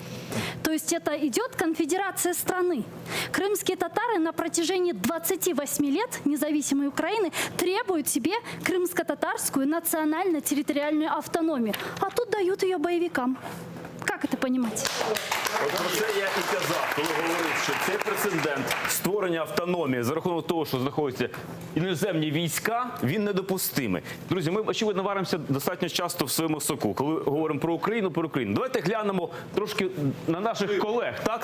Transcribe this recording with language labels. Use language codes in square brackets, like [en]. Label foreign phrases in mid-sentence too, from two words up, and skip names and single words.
[ru] То есть это идет конфедерация страны. Крымские татары на протяжении 28 лет независимой Украины требуют себе крымско-татарскую национально-территориальную автономию. А тут дают ее боевикам. Как это понимать? [uk] От про це я і казав, коли говорив, що цей прецедент створення автономії за рахунок того, що знаходяться іноземні війська, він недопустимий. Друзі, ми, очевидно, варимося достатньо часто в своєму соку, коли говоримо про Україну. Давайте глянемо трошки на наших колег, так?